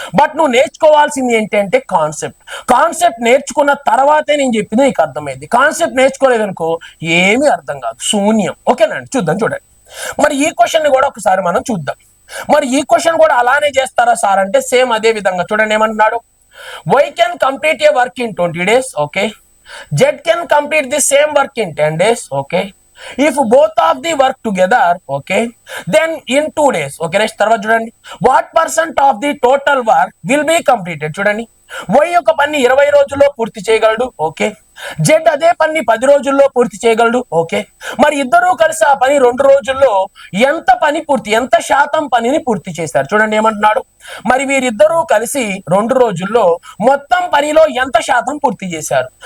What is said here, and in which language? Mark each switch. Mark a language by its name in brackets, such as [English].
[Telugu] But నువ్వు నేర్చుకోవాల్సింది ఏంటంటే కాన్సెప్ట్ నేర్చుకున్న తర్వాతే నేను చెప్పింది నీకు అర్థమైంది. కాన్సెప్ట్ నేర్చుకోలేదనుకో ఏమీ అర్థం కాదు, శూన్యం. ఓకేనండి? చూడండి. మరి ఈ క్వశ్చన్ ని కూడా ఒకసారి మనం చూద్దాం. మరి ఈ క్వశ్చన్ కూడా అలానే చేస్తారా సార్ అంటే సేమ్ అదే విధంగా. చూడండి ఏమంటున్నాడు, [English] Y can complete a work in 20 days, okay. Z can complete the same work in 10 days, okay. If both of the work together, okay, then in 2 days, okay. Next [Telugu] తర్వాత చూడండి, [English] what percent of the total work will be completed? [Telugu] చూడండి, Y యొక్క పని 20 రోజుల్లో పూర్తి చేయగలడు, okay. Z అదే పని 10 రోజుల్లో పూర్తి చేయగలడు, ఓకే. మరి ఇద్దరూ కలిసి ఆ పని 2 రోజుల్లో ఎంత శాతం పనిని పూర్తి చేశారు? చూడండి ఏమంటున్నాడు, మరి వీరిద్దరూ కలిసి 2 రోజుల్లో మొత్తం పనిలో ఎంత శాతం పూర్తి చేశారు?